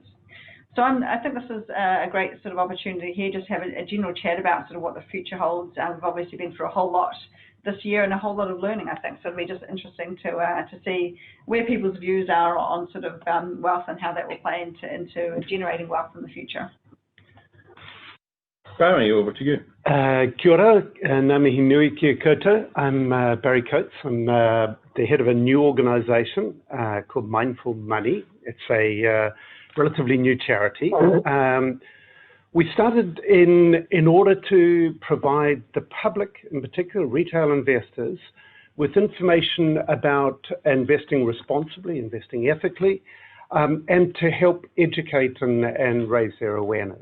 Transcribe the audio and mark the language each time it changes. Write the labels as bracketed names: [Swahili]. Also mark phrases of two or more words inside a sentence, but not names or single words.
[English] So I think this is a great sort of opportunity here, just have a general chat about sort of what the future holds. We've obviously been through a whole lot this year and a whole lot of learning, I think. So it'll be just interesting to see where people's views are on sort of wealth and how that will play into generating wealth in the future. Barry, over to you. [Māori] Kia ora, ngā mihi nui kia koutou. [English] I'm Barry Coates. I'm the head of a new organisation called Mindful Money. It's a relatively new charity. We started in order to provide the public, in particular retail investors, with information about investing responsibly, investing ethically, and to help educate and raise their awareness.